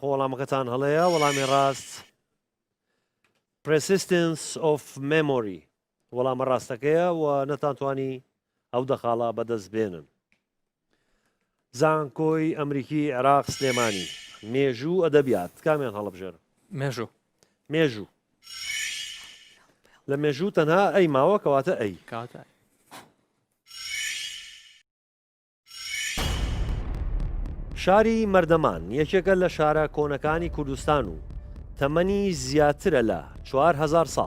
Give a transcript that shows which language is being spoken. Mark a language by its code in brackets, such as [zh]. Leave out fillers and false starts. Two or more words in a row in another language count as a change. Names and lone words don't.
[ckb] وەڵامەکەتان هەڵەیە وەڵامی ڕاست persistence of memory وەڵامە ڕاستەکەیە و نەتانتوانی ئەو دەخاڵە بەدەست بێنن. زانکۆی ئەمریکی عێراق سلێمانی مێژوو ئەدەبیات کامیان هەڵبژێر؟ مێژوو لە مێژوو تەنها ئەی ماوە کەواتە ئەی شاری مەردەمان یەکێکە لە شارە کۆنەکانی کوردستان و تەمەنی زیاترە لە 4,000 ساڵ.